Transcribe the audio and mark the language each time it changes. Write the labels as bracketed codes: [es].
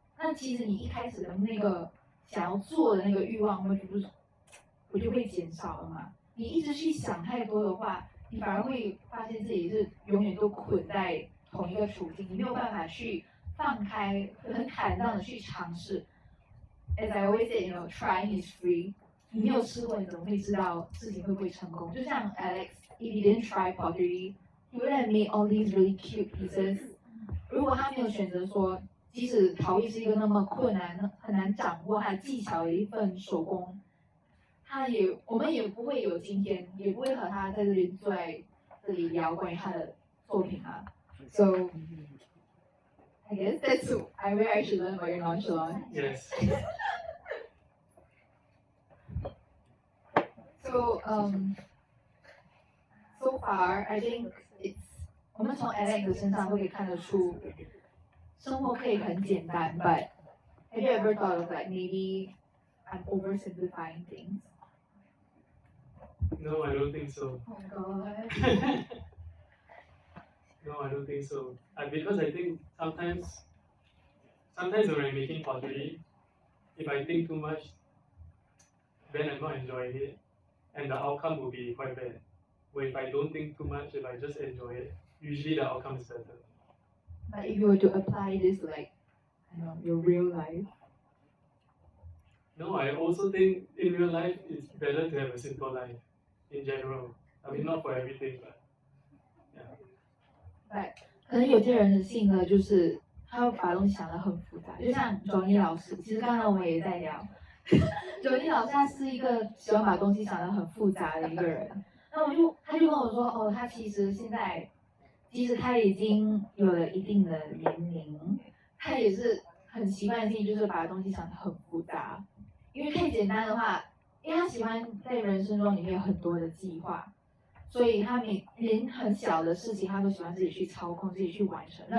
[zh] 那其实你一开始的那个想要做的那个欲望，不就会减少了嘛？你一直去想太多的话，你反而会发现自己是永远都捆在同一个处境，你没有办法去放开，很坦荡的去尝试。 [en] As I always say, trying is free. [zh] 你没有试过，你怎么会知道事情会不会成功？就像 [en] Alex。If he didn't try pottery, he would have made all these really cute pieces. [zh] 如果他没有选择说，即使陶艺是一个那么困难、很难掌握它的技巧的一份手工，我们也不会有今天，也不会和他在这里坐在这里聊关于他的作品啊。 [en] So I guess that's where I should learn about your nonchalant. Yes. So far, I think [zh] 我们从 Alex 的身上都可以看得出，生活可以很简单。 [en] But have you ever thought of like maybe I'm oversimplifying things? No, I don't think so. Oh God. No, I don't think so. Because I think sometimes when I'm making pottery, if I think too much, then I'm not enjoying it, and the outcome will be quite bad. But if I don't think too much, if I just enjoy it, usually the outcome is better. But if you were to apply this like, your real life. No, I also think in real life it's better to have a simple life in general. I mean, not for everything, but yeah. [zh] But 可能有些人的性格就是他会把东西想得很复杂，就像Johnny老师，其实刚才我们也在聊，Johnny老师他是一个喜欢把东西想得很复杂的一个人。那他就跟我说，他其实现在，即使他已经有了一定的年龄，他也是很习惯性就是把东西想得很复杂，因为太简单的话，因为他喜欢在人生中里面有很多的计划，所以他连很小的事情他都喜欢自己去操控、自己去完成。